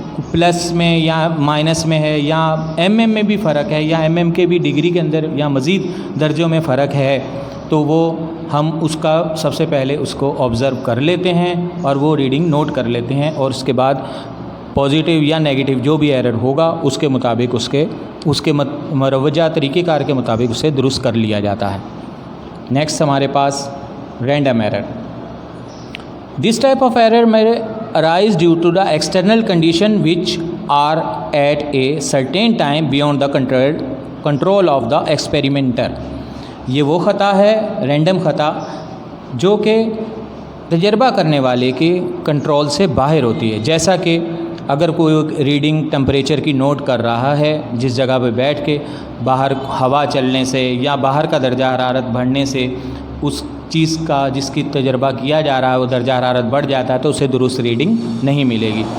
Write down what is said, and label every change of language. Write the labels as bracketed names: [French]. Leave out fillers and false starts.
[Urdu] Plus میں یا minus میں ہے یا ایم ایم میں بھی فرق ہے یا ایم ایم کے بھی ڈگری کے اندر یا مزید درجوں میں فرق ہے، تو وہ ہم اس کا سب سے پہلے اس کو آبزرو کر لیتے ہیں اور وہ ریڈنگ نوٹ کر لیتے ہیں، اور اس کے بعد پازیٹیو یا نیگیٹو جو بھی ایرر ہوگا اس کے مطابق اس کے مروجہ طریقہ کار کے مطابق اسے درست کر لیا جاتا ہے. نیکسٹ ہمارے پاس random error. [English] This type of error میں arise due to the external condition which are at a certain time beyond the control of the experimenter. [Urdu] یہ وہ خطا ہے رینڈم خطا جو کہ تجربہ کرنے والے کے کنٹرول سے باہر ہوتی ہے. جیسا کہ اگر کوئی ریڈنگ ٹمپریچر کی نوٹ کر رہا ہے جس جگہ پہ بیٹھ کے، باہر ہوا چلنے سے یا باہر کا درجہ حرارت بڑھنے سے اس چیز کا جس کی تجربہ کیا جا رہا ہے وہ درجہ حرارت بڑھ جاتا ہے تو اسے درست ریڈنگ نہیں ملے گی.